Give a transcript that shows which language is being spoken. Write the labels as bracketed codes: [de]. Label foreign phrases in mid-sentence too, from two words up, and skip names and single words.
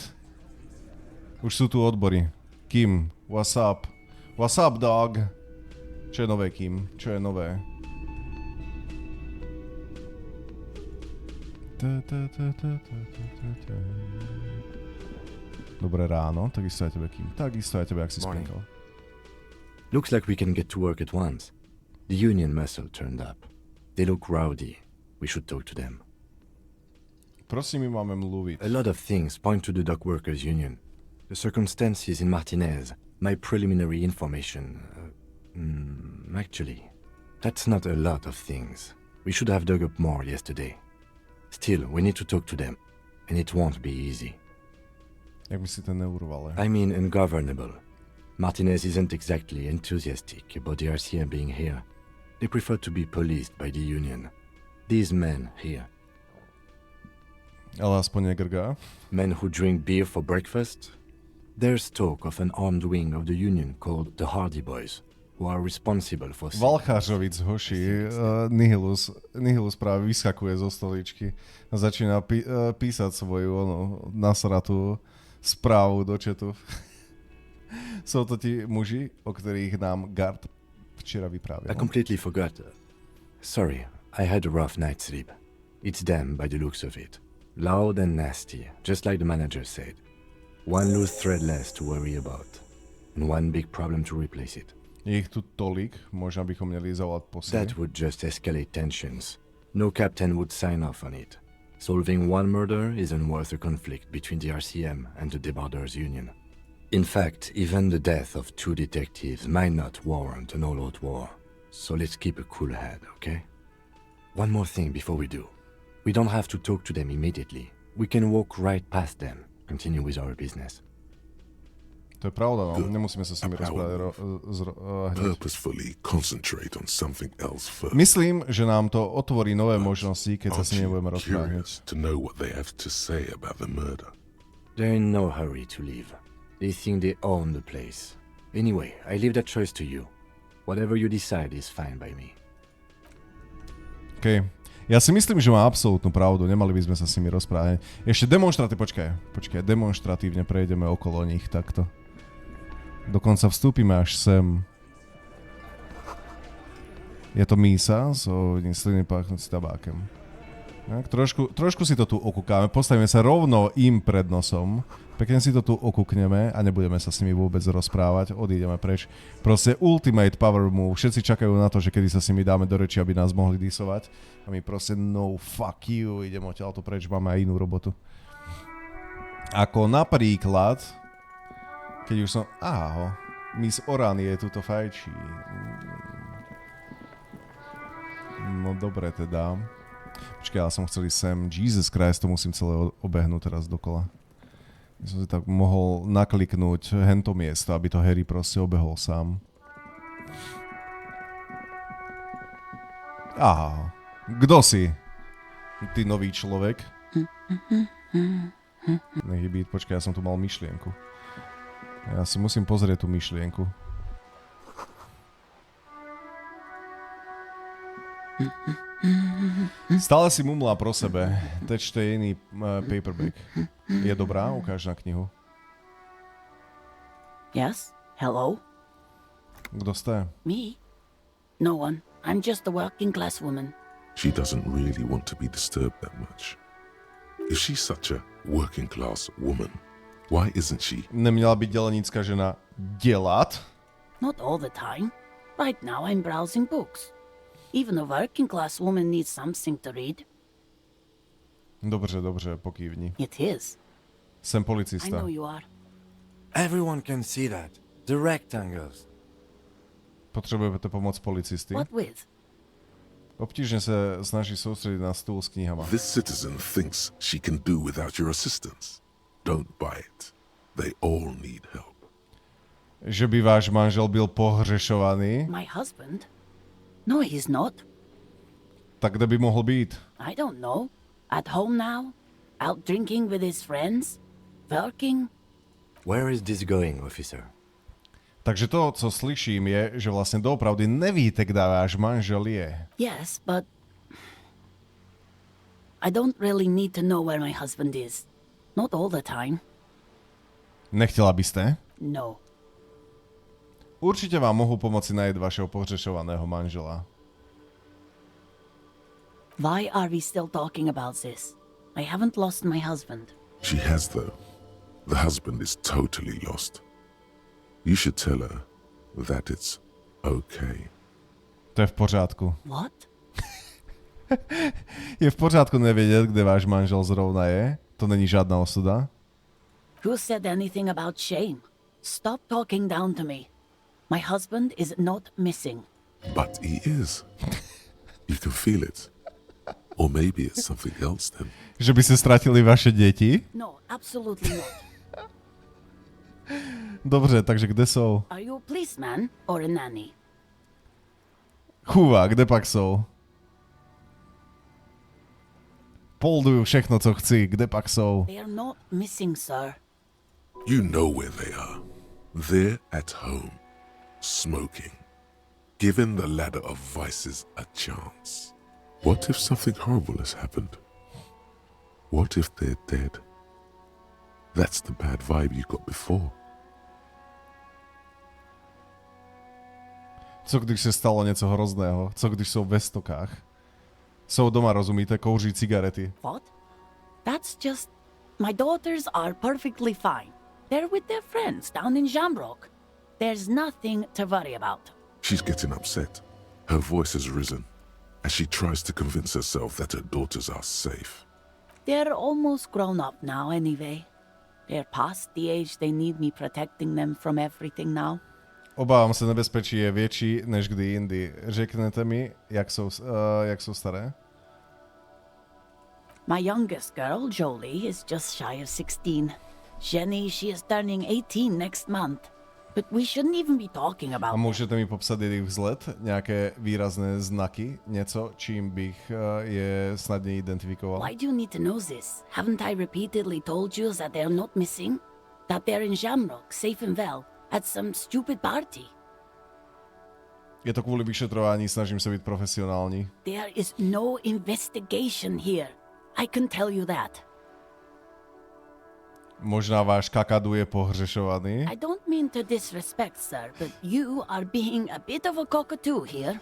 [sk] Už sú tu odbory. [en] Kim, what's up? What's up, dog? [sk] Čo je nové, Kim? Čo je nové? Dobré ráno, takisto aj tebe, Kim. Takisto aj tebe, ak si spomínal. [en] Looks like we can get to work at once. The union muscle turned up. They look rowdy. We should talk to them. [cs] Prosím, my máme mluviť. [en] A lot of things point to the dock workers union. The circumstances in Martinez, my preliminary information. Actually, that's not a lot of things. We should have dug up more yesterday. Still, we need to talk to them, and it won't be easy. [cs] Jak by si to neurvale? [en] I mean ungovernable. Martinez isn't exactly enthusiastic about the RCM being here. They prefer to be policed by the union. These men here. [sk] Ale aspoň negrgá. [en] Men who drink beer for breakfast? There's talk of an armed wing of the union called the Hardy Boys, who are responsible for... [sk] Valchářovic, hoši, Nihilus práve vyskakuje zo stoličky a začína písať svoju nasratú správu do chatu. Sú to ti muži, o ktorých nám Gard včera vyprávil. [en] I completely forgot. Sorry, I had a rough night's sleep. It's them by the looks of it. Loud and nasty, just like the manager said. One loose thread less to worry about, and one big problem to replace it. [cs] Je ich tu tolik, možno bychom měli zavolat posily. [en] That would just escalate tensions. No captain would sign off on it. Solving one murder isn't worth a conflict between the RCM and the Debarders Union. In fact, even the death of 2 detectives might not warrant an all-out war. So let's keep a cool head, okay? One more thing before we do. We don't have to talk to them immediately. We can walk right past them. Continue with our business. [sk] To je pravda, no. Nemusíme sa s nimi rozprávať [en] Purposefully concentrate on something else first. [sk] Myslím, že nám to otvorí nové možnosti, keď sa s nimi budeme rozprávať. [en] To know what they have to say about the murder. They're in no hurry to leave. They think they own the place. Anyway, I leave that choice to you. Whatever you decide is fine by me. OK. [sk] Ja si myslím, že má absolútnu pravdu, nemali by sme sa s nimi rozprávať. Ešte počkaj, demonstratívne prejdeme okolo nich takto. Dokonca vstúpime až sem. Je to mísa so sliny páchnúci tabákem. Tak, trošku si to tu okúkáme, postavíme sa rovno im pred nosom, pekne si to tu okúkneme a nebudeme sa s nimi vôbec rozprávať, odídeme preč. Proste [en] ultimate power move, [sk] všetci čakajú na to, že kedy sa s nimi dáme do reči, aby nás mohli disovať a my proste no [en] fuck you, [sk] idem odtiaľto preč, máme aj inú robotu. Ako napríklad, keď už som... Miss Oran je tuto fajčí. No dobre teda. Počkaj, ja som chcel ísť sem. Jesus Christ, to musím celé obehnúť teraz dokola. Ja som si tak mohol nakliknúť hento miesto, aby to Harry proste obehol sám. Aha. Kto si? Ty nový človek? Nech je byť, počkaj, ja som tu mal myšlienku. Ja si musím pozrieť tú myšlienku. [cs] Stále si mumlá pro sebe. Tečte iný paperback. Je dobrá? Ukáž na knihu. [en] Yes? Hello? [sk] Kto ste? [en] Me? No one. I'm just a working class woman. She doesn't really want to be disturbed that much. If she's such a working class woman, why isn't she? [cs] Neměla byť dělnícká žena dělat? [en] Not all the time. Right now I'm browsing books. Even a working class woman needs something to read. [cs] Dobře, dobře, pokývni. [en] It is. [cs] Jsem [en] I [cs] policista. [en] know you are. Everyone can see that. The rectangles. [cs] Potřebujete pomoc policisty? [en] What with? [cs] Obtížně se snaží soustředit na stůl s knihama. [en] This citizen thinks she can do without your assistance. Don't buy it. They all need help. [cs] Že by váš manžel byl pohřešovaný? [en] My husband? No, he's not. [cs] Tak kde by mohl být? [en] I don't know. At home now? Out drinking with his friends? Working? Where is this going, officer? [cs] Takže to, co slyším, je, že vlastně doopravdy nevíte, kde váš manžel je. [en] Yes, but I don't really need to know where my husband is. Not all the time. [cs] Nechtěla byste? [en] No. [cs] Určitě vám mohu pomoci najít vašeho pohřešovaného manžela. [en] Why are we still talking about this? I haven't lost my husband. She has, though. The husband is totally lost. You should tell her that it's okay. [cs] To je v pořádku. [en] What? [cs] Je v pořádku nevědět, kde váš manžel zrovna je? To není žádná osuda? [en] Who said anything about shame? Stop talking down to me. My husband is not missing. But he is. You can feel it. Or maybe it's something else then. [cs] Že by se ztratili vaše děti? [en] No, absolutely not. [cs] Dobře, takže kde jsou? [en] Are you a policeman or a nanny? [cs] Chůva, kde pak jsou? Polduju všechno, co chci, kde pak jsou? [en] They are not missing, sir. You know where they are. They're at home, smoking, giving the ladder of vices a chance. What if something horrible has happened? What if they're dead? That's the bad vibe you got before. [cs] Co když se stalo něco hrozného? Co když jsou ve stokách? Jsou doma, rozumíte, kouří cigarety. [en] What? That's just... My daughters are perfectly fine. They're with their friends down in Jamrock. There's nothing to worry about. She's getting upset. Her voice has risen as she tries to convince herself that her daughters are safe. They're almost grown up now anyway. They're past the age they need me protecting them from everything now. [cs] Obávám se, nebezpečí je větší než kdy jindy. Řeknete mi, jak jsou staré? [en] My youngest girl, Jolie, is just shy of 16. Jenny, she is turning 18 next month. But we shouldn't even be talking about [cs] A můžete mi popsat jejich vzhled? Nějaké výrazné znaky? Něco, čím bych je snadně identifikoval? [en] Why do you need to know this? Haven't I repeatedly told you that they're not missing? That they're in Jamrock, safe and well, at some stupid party? [cs] Je to kvůli vyšetrování, snažím se být profesionální. [en] There is no investigation here. I can tell you that. [cs] Možná váš kakadu je pohřešovaný? [en] I don't mean to disrespect, sir, but you are being a bit of a cockatoo here.